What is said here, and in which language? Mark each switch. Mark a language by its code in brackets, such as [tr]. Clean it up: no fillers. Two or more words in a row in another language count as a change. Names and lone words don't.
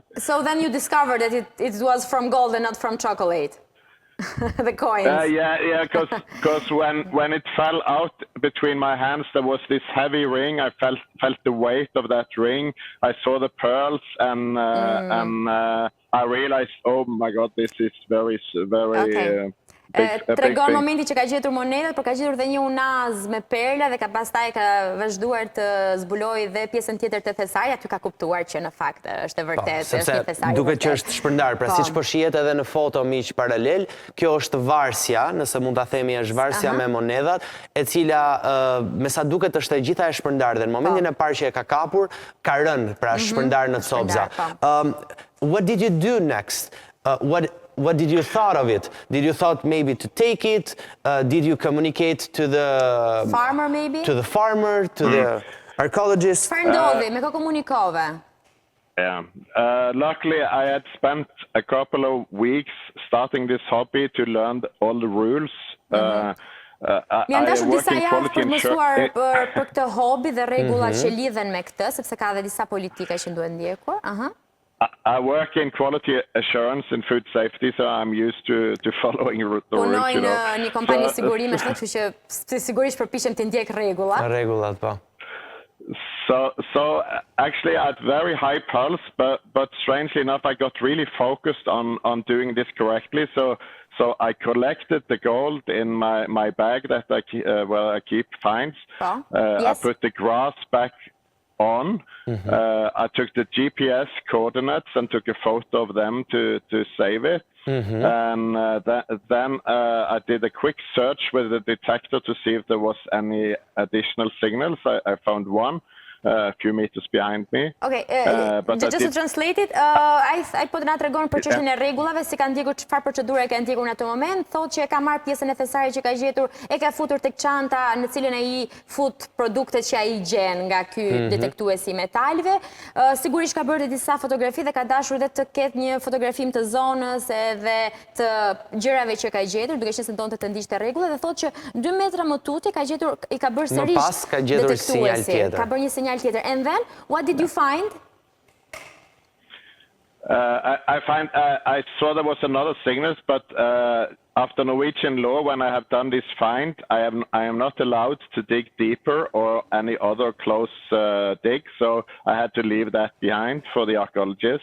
[en] So then you discovered that it was from gold and not from chocolate. The coins. Yeah, because when it fell out between my hands, there was this heavy ring. I felt the weight of that ring. I saw the pearls, and I realized, oh my God, this is very. Okay. [sq] Tregon momenti që ka gjetur monedat, por ka gjetur dhe një unaz me perla dhe pastaj ka vazhduar të zbuloj dhe pjesën tjetër të thesarit, aty ka kuptuar që në fakt është e vërtetë, është një thesari. Duket që është shpërndar, pra siç po shihet edhe në foto miq paralel, kjo është varsja, nëse mund ta themi është varsja me monedat, e cila me sa duket është e gjitha e shpërndar dhe në momentin e parë që e ka kapur, ka rënë, pra shpërndar në copza. [en] What did you do next? What did you thought of it? Did you thought maybe to take it? Did you communicate to the farmer maybe? To the farmer, to the archaeologist? [sq] Çfarë ndodhi? Me kë komunikove? [en] Yeah. Luckily, I had spent a couple of weeks starting this hobby to learn all the rules. [sq] Mi janë dashur disa javë për të mësuar për këtë hobi dhe rregullat që lidhen me këtë, sepse ka edhe disa politika që duhet ndjekur. [en] I work in quality assurance in food safety, so I'm used to following the rules. [sq] Punoj në një kompani sigurimi, kështu që sigurisht përpiqem të ndjek rregullat. Rregullat, po. [en] So actually I had very high pulse, but strangely enough I got really focused on doing this correctly. So I collected the gold in my bag that I keep finds. I put the grass back on. I took the GPS coordinates and took a photo of them to save it. And then I did a quick search with the detector to see if there was any additional signals. I found one a few meters behind me. Okay, just to translate it, [sq] ai po të na tregon për çështjen e rregullave, si ka ndjekur, çfarë procedure ka ndjekur në atë moment, thotë që e ka marrë pjesën e thesarit që ka gjetur, e ka futur tek çanta në cilën ai fut produktet që ai gjen nga ky detektuesi i metalëve. Sigurisht ka bërë disa fotografi dhe ka dashur edhe të ketë një fotografim të zonës edhe të gjërave që ka gjetur, duke qenë se donte të ndiqte rregullat dhe thotë që 2 metra më tutje ka gjetur, i ka bërë sërish. Më pas ka gjetur sinjal tjetër. Ka bërë një sinjal tjetër. [en] And then, what did you find? I saw there was another signal, but after Norwegian law, when I have done this find, I am not allowed to dig deeper or any other close dig, so I had to leave that behind for the archaeologist.